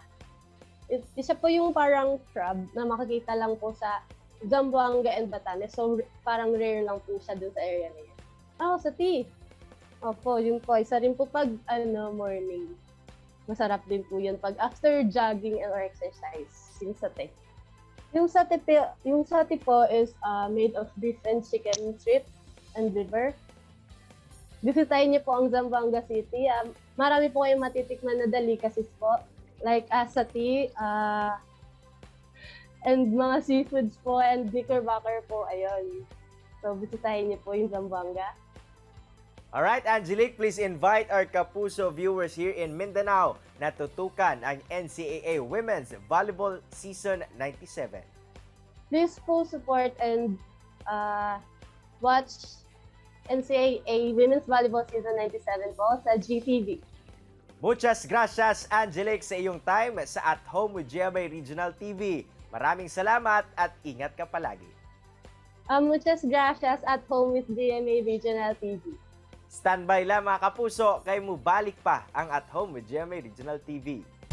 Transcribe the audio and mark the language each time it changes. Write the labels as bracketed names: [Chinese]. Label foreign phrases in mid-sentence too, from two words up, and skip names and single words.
[Filipino] Isa po yung parang crab na makikita lang po sa Zamboanga and Batanes. So parang rare lang po siya dun sa area na yan. Sa tea. Opo, yun po. Isa rin po pag morning. Masarap din po yun pag [English] after jogging or exercise, [Filipino] yung sate. Yung sate po [English] is made of beef and chicken strip and liver. [Filipino] Bisitahin niyo po ang Zamboanga City. Marami po kayong matitikman na delicacies po. Like sate, and mga seafoods po, and knickerbocker po, ayun. So, bisitahin niyo po yung Zamboanga. [English] Alright, Angelique, please invite our Kapuso viewers here in Mindanao [Filipino] na tutukan ang [English] NCAA Women's Volleyball Season 97. Please po support and watch NCAA Women's Volleyball Season 97 po sa GTV. [Spanish] Muchas gracias, Angelique, [Filipino] sa iyong time sa At Home with GMA Regional TV. Maraming salamat at ingat ka palagi. [Spanish] Muchas gracias at home with DMA Regional TV. [Filipino] Standby lang mga kapuso, kay mo balik pa ang At Home with GMA Regional TV.